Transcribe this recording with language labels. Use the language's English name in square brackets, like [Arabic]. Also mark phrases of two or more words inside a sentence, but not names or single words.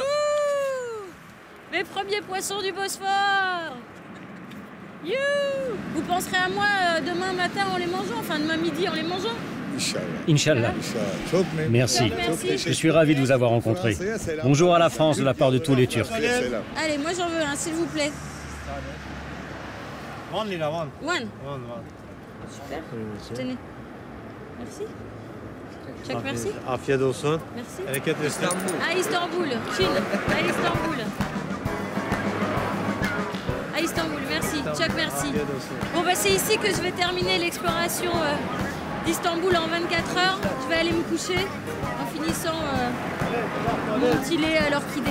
[French] Les premiers poissons du Bosphore! [English] You! [French] Vous penserez à moi demain matin en les mangeant, enfin demain midi en les mangeant? [Arabic] إن شاء الله. [French] Merci. Je suis ravi de vous avoir rencontré. Bonjour à la France de la part de tous les Turcs. Allez, moi j'en veux un, s'il vous plaît. [English] One lira, one. One. [French] Super. Tenez. Merci. Chuck, merci. [Turkish] Afiyet olsun. [French] Merci. [Turkish] Hareket Istanbul. [French] À Istanbul. Chill. À Istanbul. À Istanbul, merci. Chuck, merci. Bon, bah, c'est ici que je vais terminer l'exploration d'Istanbul en 24 heures. Je vais aller me coucher en finissant mon petit lait à l'orchidée.